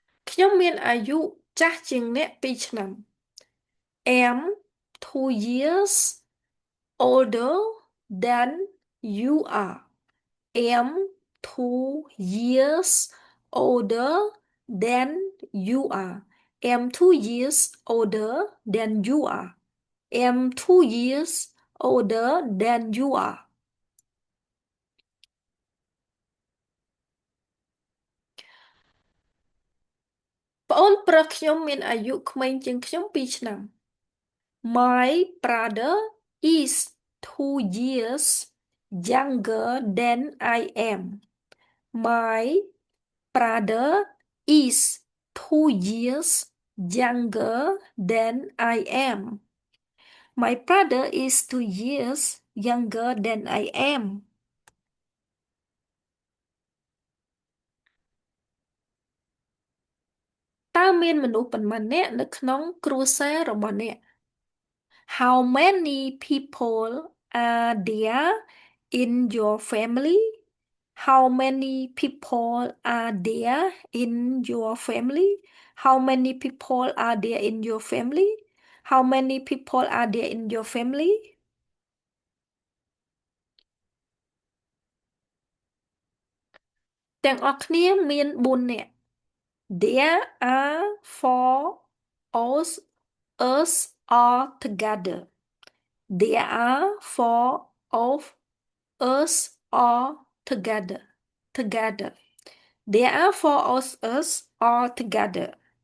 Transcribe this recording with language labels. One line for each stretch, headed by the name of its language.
Khmer: ខ្ញុំមានអាយុចាស់ជាងអ្នក2ឆ្នាំ
English: am 2 years older than you are. Am 2 years older than you are. Am 2 years older than you are. Am 2 years older than you are.
Khmer: ប្អូនប្រុសខ្ញុំមានអាយុក្មេងជាងខ្ញុំ2ឆ្នាំ
English: My brother is 2 years younger than I am. My brother is 2 years younger than I am. My brother is 2 years younger than I am.
Khmer: តើមានមនុស្សប៉ុន្មាននាក់នៅក្នុងគ្រួសាររបស់អ្នក
English: How many people are there in your family? How many people are there in your family? How many people are there in your family? How many people are there in your family?
Khmer: ទាំងអស់គ្នាមាន4នាក់
English: There are 4 of us all together. There are 4 of us all together. Together. There are 4 of us all together.